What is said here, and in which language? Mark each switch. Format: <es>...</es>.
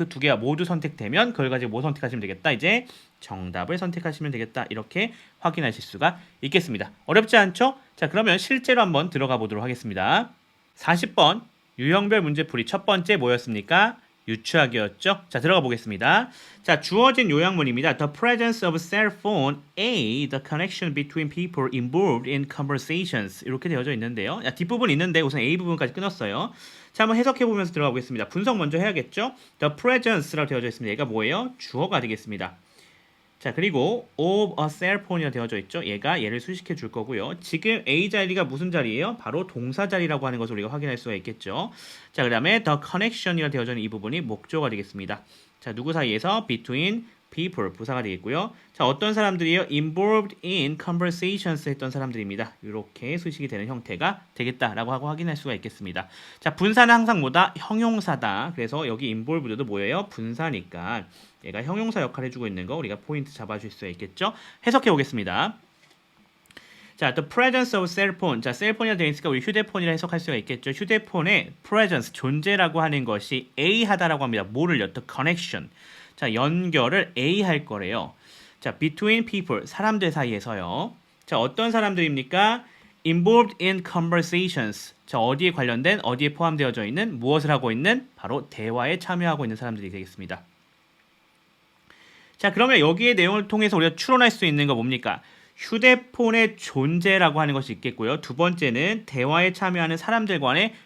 <ko>그 두 개가 모두 선택되면 그걸 가지고 뭐 선택하시면 되겠다. 이제 정답을 선택하시면 되겠다. 이렇게 확인하실 수가 있겠습니다. 어렵지 않죠? 자, 그러면 실제로 한번 들어가 보도록 하겠습니다. 40번 유형별 문제풀이 첫 번째 뭐였습니까? 유추하기였죠. 자, 들어가 보겠습니다. 자, 주어진 요약문입니다.</ko> <en>The presence of cell phone A, the connection between people involved in conversations</en> <ko>이렇게 되어져 있는데요. 자, 뒷부분 있는데 우선 A 부분까지 끊었어요. 자, 한번 해석해 보면서 들어가 보겠습니다. 분석 먼저 해야겠죠.</ko> <en>The presence</en> <ko>라고 되어져 있습니다. 얘가 뭐예요? 주어가 되겠습니다. 자, 그리고</ko> <en>of a cell phone</en> <ko>이라 되어져 있죠. 얘를 수식해 줄 거고요. 지금 A 자리가 무슨 자리예요? 바로 동사 자리라고 하는 것을 우리가 확인할 수가 있겠죠. 자, 그 다음에 the connection이라 되어져 있는 이 부분이 목조가 되겠습니다. 자, 누구 사이에서?</ko> <en>between people,</en> <ko>부사가 되겠고요. 자, 어떤 사람들이요?</ko> <en>involved in conversations</en> <ko>했던 사람들입니다. 이렇게 수식이 되는 형태가 되겠다라고 하고 확인할 수가 있겠습니다. 자, 분사는 항상 뭐다? 형용사다. 그래서 여기 involved도 뭐예요? 분사니까 얘가 형용사 역할을 해주고 있는 거 우리가 포인트 잡아줄 수 있겠죠? 해석해 보겠습니다. 자,</ko> <en>the presence of cell phone.</en> <ko>자, 셀폰이라 되어 있으니까 우리 휴대폰이라 해석할 수가 있겠죠. 휴대폰의 presence, 존재라고 하는 것이 A 하다라고 합니다. 뭐를요?</ko> <en>the connection.</en> <ko>자, 연결을 A 할 거래요. 자,</ko> <en>between people,</en> <ko>사람들 사이에서요. 자, 어떤 사람들입니까?</ko> <en>involved in conversations.</en> <ko>자, 어디에 관련된, 어디에 포함되어져 있는, 무엇을 하고 있는? 바로 대화에 참여하고 있는 사람들이 되겠습니다. 자, 그러면 여기의 내용을 통해서 우리가 추론할 수 있는 거 뭡니까? 휴대폰의 존재라고 하는 것이 있겠고요. 두 번째는 대화에 참여하는 사람들 간의</ko>